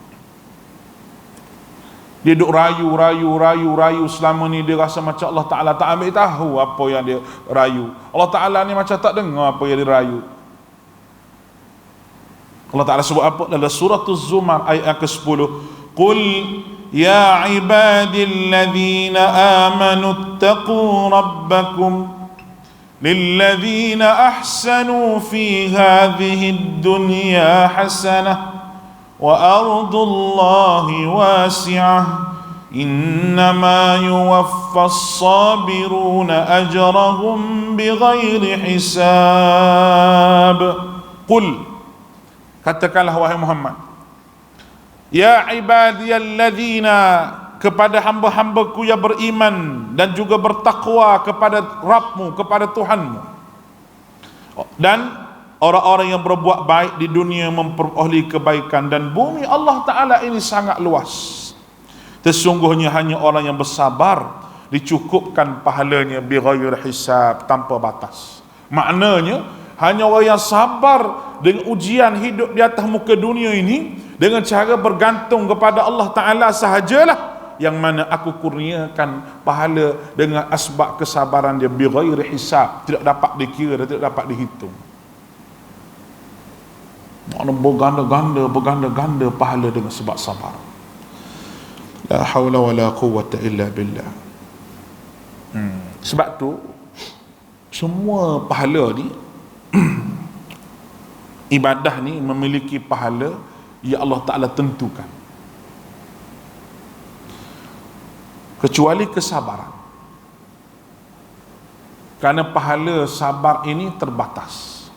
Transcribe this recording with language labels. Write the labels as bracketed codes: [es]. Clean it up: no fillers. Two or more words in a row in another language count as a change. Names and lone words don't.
[ms] Dia duk rayu selama ni, dia rasa macam Allah Ta'ala tak ambil tahu apa yang dia rayu. Allah Ta'ala ni macam tak dengar apa yang dia rayu. Allah Ta'ala sebut apa dalam surah Az-Zumar ayat ke-10, [ar] قل يا عبادي الذين آمنوا اتقوا ربكم للذين أحسنوا في هذه الدنيا حسنة وأرض الله واسعة إنما يوفى الصابرون أجرهم بغير حساب. [ms] Qul, katakanlah wahai Muhammad, [ar] يا عبادي الذين, [ms] kepada hamba-hambaku yang beriman dan juga bertakwa kepada Rabbmu, kepada Tuhanmu, dan orang-orang yang berbuat baik di dunia memperoleh kebaikan, dan bumi Allah Ta'ala ini sangat luas. Sesungguhnya hanya orang yang bersabar dicukupkan pahalanya [ar] بغير حساب, [ms] tanpa batas. Maknanya hanya orang yang sabar dengan ujian hidup di atas muka dunia ini dengan cara bergantung kepada Allah Ta'ala sahajalah yang mana aku kurniakan pahala dengan asbab kesabaran dia [ar] بغير حساب, [ms] tidak dapat dikira dan tidak dapat dihitung. Makna berganda-ganda pahala dengan sebab sabar. [ar] لا حول ولا قوة إلا بالله. [ms] Sebab tu semua pahala ni ibadah ni memiliki pahala yang Allah Ta'ala tentukan, kecuali kesabaran, kerana pahala sabar ini terbatas.